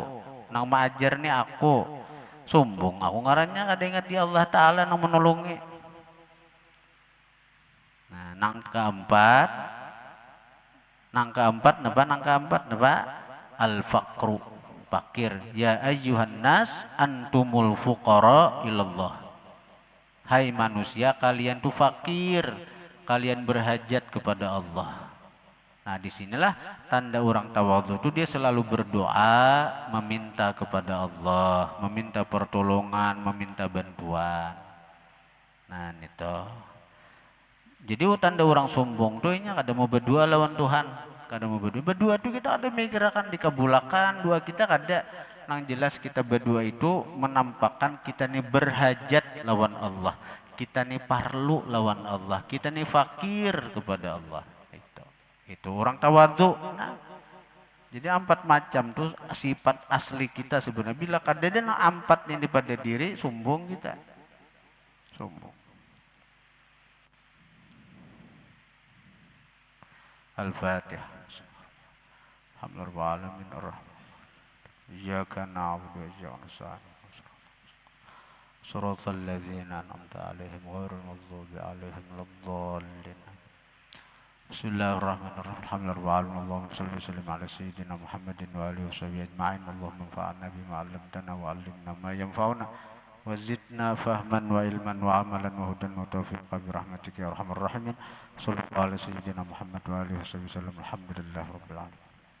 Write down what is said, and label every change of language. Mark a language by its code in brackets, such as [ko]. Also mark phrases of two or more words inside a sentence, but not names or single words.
[bjn] Nang mengajar nih aku. Sombong aku ngarannya ada ingat di Allah Ta'ala nang menolongi. Nah, nang keempat napa? Al-faqru, fakir. [ar] يا أيها الناس أنتم الفقراء إلى الله. [bjn] Hai manusia, kalian tuh fakir, kalian berhajat kepada Allah. [id] Nah, disinilah tanda orang tawadhu itu dia selalu berdoa, meminta kepada Allah, meminta pertolongan, meminta bantuan. [bjn] Nah, itu. Jadi tanda orang sombong tuh ini kada mau berdua lawan Tuhan. Kada mau berdua tuh kita ada mikirakan dikabulakan, dua kita kada. Nang jelas kita berdua itu menampakkan kita nih berhajat lawan Allah. Kita nih parlu lawan Allah. Kita nih fakir kepada Allah. Itu orang tawadhu. Nah, jadi 4 macam tuh sifat asli kita sebenarnya. Bila kada ada 4 ini pada diri, sombong kita. Sombong. Al-Fatihah. [ar] الحمد لله العالمين الرحمن. إياك نعبد و إياك نستعين صراط الذين أنعمت عليهم غير المغضوب عليهم ولا الضالين. بسم الله الرحمن الرحيم. الحمد لله العالمين. اللهم صل و سلم على سيدنا محمد و آله وصحبه أجمعين. اللهم انفعنا بما علمتنا و علمنا ما ينفعنا و زدنا فهما و علما و عملا و هدى و توفيقا برحمتك يا أرحم الراحمين. صلى الله على سيدنا محمد و آله وسلم الحمد لله رب العالمين.